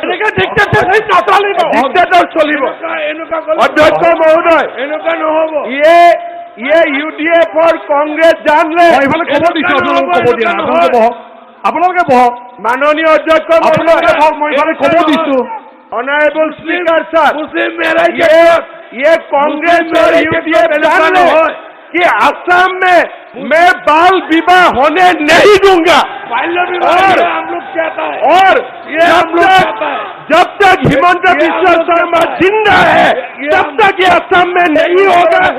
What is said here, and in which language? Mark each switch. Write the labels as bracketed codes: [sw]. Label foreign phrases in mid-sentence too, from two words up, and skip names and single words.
[as] ডিক্টেটৰ চলিব। অধ্যক্ষ মহোদয়, এনেকুৱা নহ'ব। [hi] ये UDF कांग्रेस जान ले [as] আপোনালোকে বহক। মাননীয় অধ্যক্ষ মহোদয়, মই ক'ব দিছো। [en] Honorable Speaker sir, [hi] ये कांग्रेस और UDF जाने कि असम में मैं बाल विवाह होने नहीं दूंगा। और हम लोग कहता है, और जब तक हिमंता बिस्वा शर्मा जिंदा है तब तक ये असम में नहीं होगा।